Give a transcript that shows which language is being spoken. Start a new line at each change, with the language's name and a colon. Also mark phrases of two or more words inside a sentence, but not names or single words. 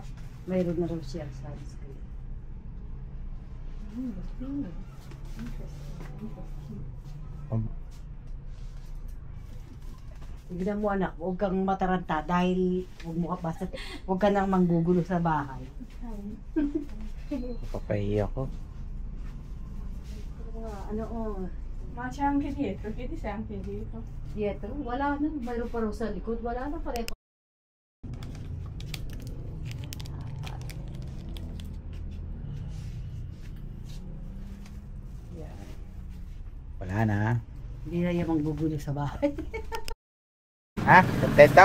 Filipino: Mayroon na raw siya sunscreen. Tignan mo anak, huwag kang mataranta dahil huwag ka nang manggugulo sa bahay. Papahiya ko. Ano
Italian: Ma c'è anche dietro, chiedi se anche dietro. Dietro,
Filipino: wala na. Mayroon pa rin sa likod. Wala na pareho. Wala na. Hindi na yung manggugulo sa bahay. Ha? Kontento?